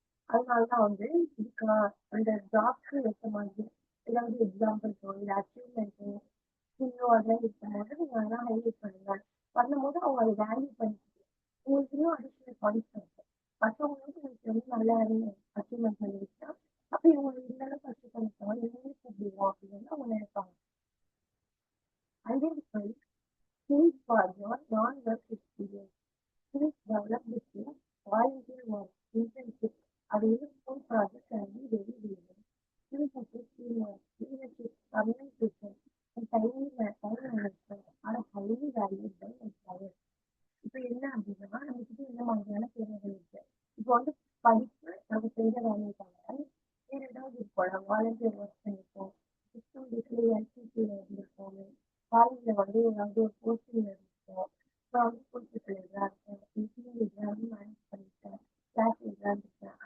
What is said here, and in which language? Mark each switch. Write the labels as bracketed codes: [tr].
[ta] அதனாலதான் வந்து இதுக்கு அந்த ஜாப்க்கு ஏற்ற மாதிரி ஏதாவது எக்ஸாம்பிள்ஸோ இல்லை அச்சீவ்மெண்ட்டோ ஸ்கில்லோ அதெல்லாம் இருக்கும்போது நீங்க அதெல்லாம் ஹைலைட் பண்ணுங்க. பண்ணும்போது அவங்க அதை வேல்யூ பண்ணிக்கிட்டு உங்களுக்கு இன்னும் அடிஷனல் பாயிண்ட்ஸ் கிடைக்கும். மற்றவங்களுக்கு உங்களுக்கு வந்து நல்ல அச்சீவ்மெண்ட் பண்ணிருச்சுன்னா அப்போ இவங்களுக்கு இந்த அளவுக்கு அச்சீவ் பண்ணிருக்காங்க இவங்களுக்கு கூப்பிடுவோம் அப்படின்னு அவங்க நினைப்பாங்க. [en] Identify skills for your non-work experience. Skills developed through volunteer work, internship, or even school projects can be very valuable. Skills such as teamwork, leadership, communication, and time management are highly valued by employers. [ta] இப்போ என்ன அப்படின்னா நம்மகிட்ட என்ன மாதிரியான திறமைகள் இருக்கு. இப்போ வந்து படிப்பு நம்ம செய்த வேலையை தவிர வேற ஏதாவது இருப்போம். வாலண்டியர் ஒர்க் பண்ணிருக்கோம், சிஸ்டம் பேஸ்ல எல்சிசியில இருந்திருக்கோம், காலேஜ்ல வந்து ஏதாவது ஒரு போஸ்டிங்ல இருந்திருக்கோம். நான் வந்து ஸ்கூல் டீச்சரா இருக்கேன், டீம் லீடரா வந்து மேனேஜ் பண்ணிருக்கேன், கிளாஸ் லீடரா இருந்திருக்கேன்.